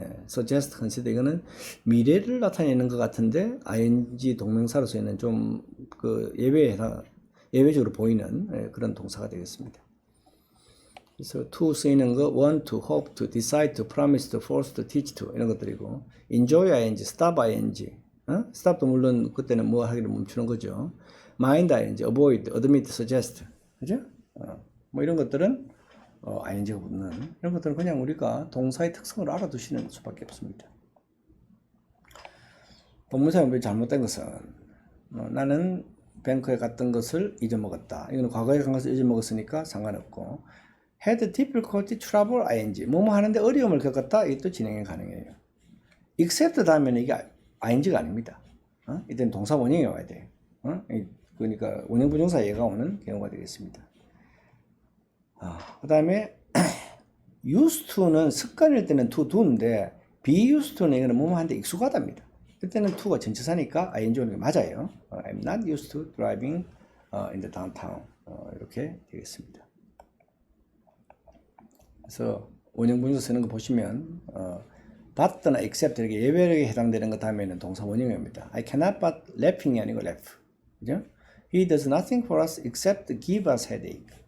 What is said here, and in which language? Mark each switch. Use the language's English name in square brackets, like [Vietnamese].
[Korean] suggest, consider 이거는 미래를 나타내는 것 같은데 ing 동명사로서는 좀 그 예외적으로 보이는 그런 동사가 되겠습니다. 그래서 to 쓰이는 거 want to, hope to, decide to, promise to, force to, teach to 이런 것들이고 enjoy ing, stop ing, stop도 물론 그때는 뭐 하기를 멈추는 거죠. [English] mind ing, avoid, admit, suggest, [Korean] 그죠? 뭐 이런 것들은 ing가 붙는 이런 것들은 그냥 우리가 동사의 특성을 알아두시는 수밖에 없습니다. 본문사 연습이 잘못된 것은 나는 뱅크에 갔던 것을 잊어먹었다. 이거는 과거에 간 것을 잊어먹었으니까 상관없고 [English] had difficulty trouble ing [Korean] 뭐뭐 하는데 어려움을 겪었다. 이것도 진행이 가능해요. except 다음에는 이게 ing가 아닙니다. 이때는 동사 원형이 와야 돼요. 그러니까 원형 부정사 얘가 오는 경우가 되겠습니다. 그 다음에 used to는 습관일 때는 to do인데 be used to는 이거는 뭐뭐 하는데 익숙하답니다. 그때는 to가 전치사니까 ing 오는 게 맞아요. [English] I'm not used to driving in the downtown. [Korean] 이렇게 되겠습니다. 그래서 원형 분사 쓰는 거 보시면 but나 except 이렇게 예외에 해당되는 것 다음에는 동사 원형입니다. [English] I cannot but laughing이 [Korean] 아니고 [English] laugh. [Korean] 그죠? [English] He does nothing for us except give us headache.